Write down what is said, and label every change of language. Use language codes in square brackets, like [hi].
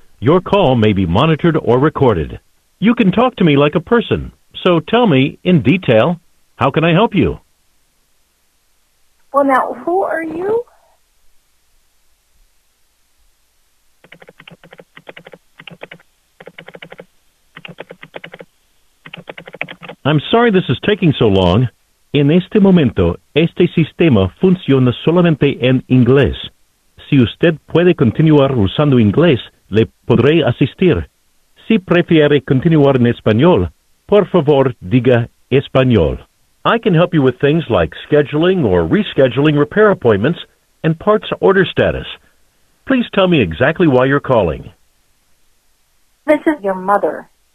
[en] Your call may be monitored or recorded. You can talk to me like a person, so tell me in detail, how can I help you? Well, now, who are you? I'm sorry this is taking so long. [es] En este momento, este sistema funciona solamente en inglés. Si usted puede continuar usando inglés, le podré asistir. Si prefiere continuar en español, por favor, diga español. [en] I can help you with things like scheduling or rescheduling repair appointments and parts order status. Please tell me exactly why you're calling. This is your mother.